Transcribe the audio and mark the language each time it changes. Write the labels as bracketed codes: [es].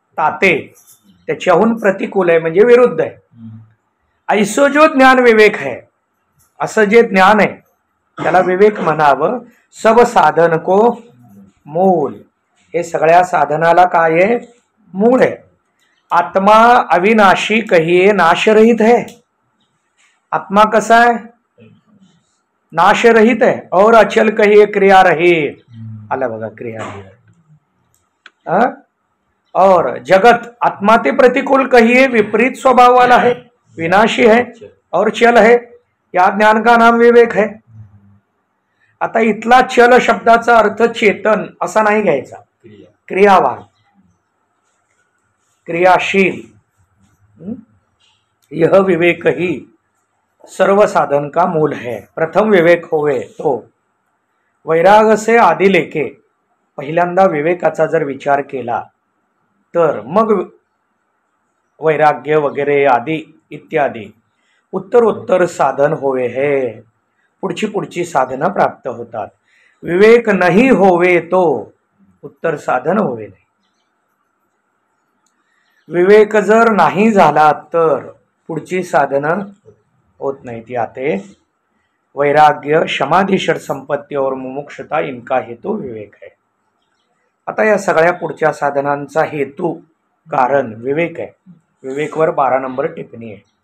[mr] ताते, त्याच्याहून प्रतिकूल आहे म्हणजे विरुद्ध आहे. [hi] ऐसो जो ज्ञान विवेक है, [mr] असं जे ज्ञान आहे त्याला विवेक म्हणावं. [hi] सब साधन को मूल. [mr] हे सगळ्या साधनाला काय आहे? मूळ आहे. [hi] आत्मा अविनाशी कहिए नाशरहित है. आत्मा कसा है? नाशरहित है. और अचल कहिए क्रिया रहित. [mr] आला बघा, [hi] क्रिया रहित. और जगत आत्मा ते प्रतिकूल कहिए विपरीत स्वभाव वाला है, विनाशी है और चल है. या ज्ञान का नाम विवेक है. [mr] आता इथला चल शब्दाचा अर्थ चेतन असा नाही घ्यायचा, क्रियावान, क्रियाशील. [hi] यह विवेक ही सर्व साधन का मूल है. प्रथम विवेक होवे तो वैराग से आदि लेके. [mr] पहिल्यांदा विवेकाचा जर विचार केला तर मग वैराग्य वगैरे आदि इत्यादी उत्तर साधन होवे है. पुढची साधनं प्राप्त होतात. विवेक नाही होवे तो उत्तर साधन होवे नाही. विवेक जर नाही झाला तर पुढची साधनं होत नाही. [hi] ती आते वैराग्य, समाधी, षड संपत्ती और मुमुक्षता इनका हेतु विवेक है. [mr] आता या सगळ्या पुढच्या साधनांचा हेतू कारण विवेक है. [hi] विवेकवर 12 नंबर टिप्पणी है.